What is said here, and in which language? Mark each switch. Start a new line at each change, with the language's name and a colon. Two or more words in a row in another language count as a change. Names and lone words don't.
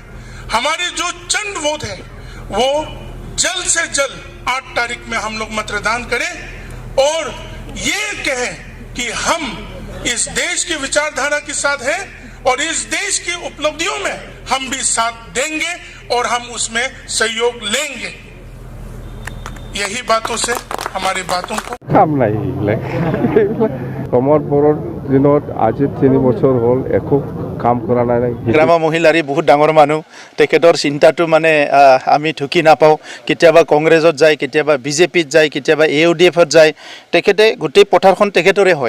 Hindi: हमारे जो चंद वोट है वो जल्द से जल्द 8 तारीख में हम लोग मतदान करें और ये कहें कि हम इस देश की विचारधारा के साथ हैं और इस देश की उपलब्धियों में हम भी साथ देंगे और हम उसमें सहयोग लेंगे। यही बातों से हमारी बातों को
Assamese: কাম নাই কমৰ পৰৰ দিনত আজি 3 বছৰ হ'ল একো কাম কৰা নাই। গ্ৰাম্য মহিলাৰী বহুত ডাঙৰ মানুহ, তেখেতৰ চিন্তাটো মানে আমি ঢুকি নাপাওঁ। কেতিয়াবা কংগ্ৰেছত যায়, কেতিয়াবা বিজেপিত যায়, কেতিয়াবা AUDFত যায়, তেখেতে গোটেই পথাৰখন তেখেতৰে হয়।